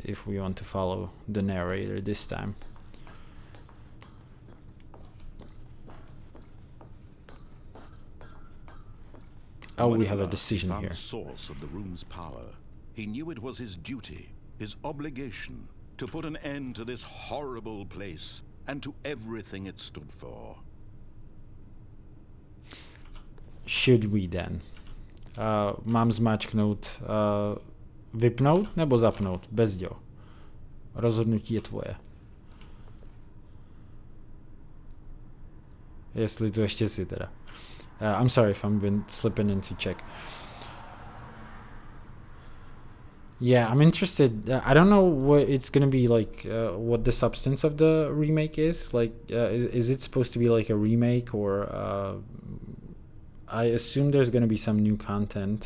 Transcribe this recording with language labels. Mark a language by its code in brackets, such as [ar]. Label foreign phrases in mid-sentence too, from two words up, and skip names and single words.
[en] If we want to follow the narrator this time. Oh, we have a decision here. The source of the room's power. He knew it was his duty, his obligation, to put an end to this horrible place and to everything it stood for. Should we then? [cs] Mám zmáčknout vypnout nebo zapnout? Bezděl. Rozhodnutí je tvoje. Jestli to ještě si teda. [en] I'm sorry if I've been slipping into check. Yeah, I'm interested. I don't know what it's gonna be like. What the substance of the remake is like. Is it supposed to be like a remake, or I assume there's gonna be some new content.